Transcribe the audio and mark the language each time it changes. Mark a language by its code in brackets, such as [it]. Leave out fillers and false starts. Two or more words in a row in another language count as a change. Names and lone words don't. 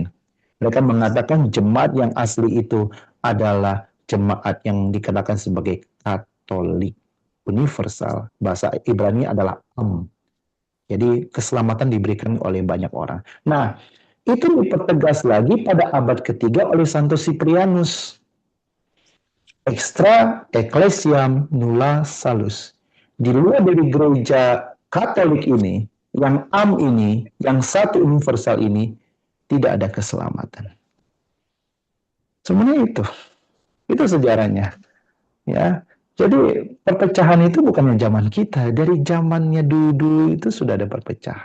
[id] Mereka mengatakan jemaat yang asli itu adalah jemaat yang dikatakan sebagai Katolik universal. Bahasa Ibrani adalah Am. Jadi keselamatan diberikan oleh banyak orang. Nah, itu dipertegas lagi pada abad ketiga oleh Santo Cyprianus. [la] Extra ecclesiam nulla salus. [id] Di luar dari gereja Katolik ini, yang Am ini, yang satu universal ini, tidak ada keselamatan. Sebenarnya itu sejarahnya, ya. Jadi perpecahan itu bukannya zaman kita, dari zamannya dulu itu sudah ada perpecahan.